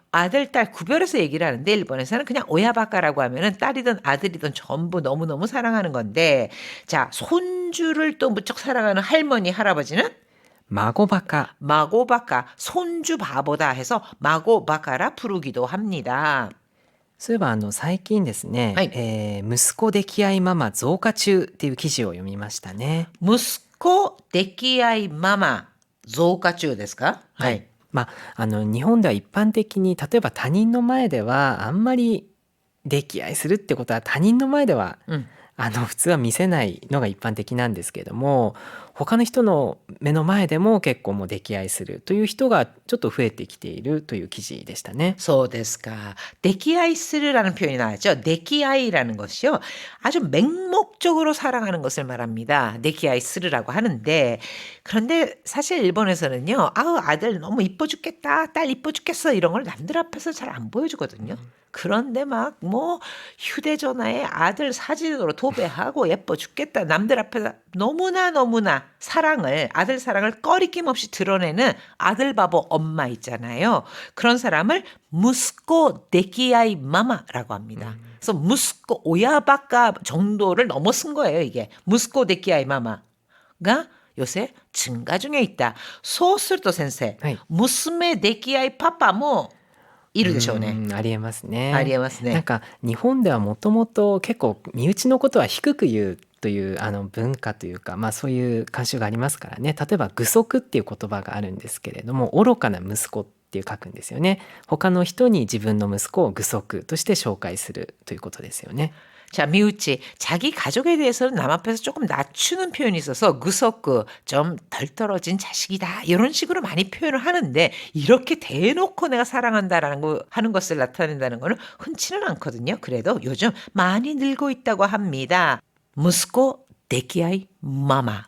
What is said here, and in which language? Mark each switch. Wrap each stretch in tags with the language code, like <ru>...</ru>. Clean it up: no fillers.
<ko>아들, 딸 구별해서 얘기를 하는데 일본에서는 그냥 오야 바카라고 하면은 딸이든 아들이든 전부 너무너무 사랑하는 건데 자, 손주를 또 무척 사랑하는 할머니, 할아버지는</ko> <ja>孫バカ</ja> <ko>마고바카, 손주 바보다 해서 마고바카라 부르기도 합니다.</ko> <ja>そういえば最近ですね、はい息子溺愛ママ増加中っていう記事を読みましたね。息子溺愛ママ増加中ですか？はい。日本では一般的に例えば他人の前ではあんまり溺愛するってことは他人の前ではうん。普通は見せないのが一般的なんですけれども、他の人の目の前でも結構もう溺愛するという人がちょっと増えてきているという記事でしたね。そうですか.</ja> <ko>溺愛する라는 표현이 나왔죠. 溺愛라는 것이요. 아주 맹목적으로 사랑하는 것을 말합니다. 溺愛する라고 하는데 그런데 사실 일본에서는요. 아우 아들 너무 이뻐 죽겠다. 딸 이뻐 죽겠어. 이런 걸 남들 앞에서 잘 안 보여주거든요. 그런데 막 뭐 휴대전화에 아들 사진으로 도배하고 예뻐 죽겠다. 남들 앞에서 너무나 사랑을 아들 사랑을 꺼리낌 없이 드러내는 아들 바보 엄마 있잖아요. 그런 사람을 무스코 데키아이 마마라고 합니다. 그래서 무스코 오야바카 정도를 넘어선 거예요, 이게. 무스코 데키아이 마마가 요새 증가 중에 있다.</ko> <ja>소스르토 센세. はい。 무스메 데키아이 파파 뭐いるでしょうね。ありえますね。ありえますね。なんか日本ではもともと結構身内のことは低く言うという文化というか、そういう慣習がありますからね。例えば愚息っていう言葉があるんですけれども、愚かな息子っていう書くんですよね。他の人に自分の息子を愚息として紹介するということですよね。</ja> <ko>자, 미우치. 자기 가족에 대해서는 남 앞에서 조금 낮추는 표현이 있어서 구석구 좀 덜 떨어진 자식이다. 이런 식으로 많이 표현을 하는데 이렇게 대놓고 내가 사랑한다라는 거 하는 것을 나타낸다는 거는 흔치는 않거든요. 그래도 요즘 많이 늘고 있다고 합니다. 무스코 데키아이 마마.</ko>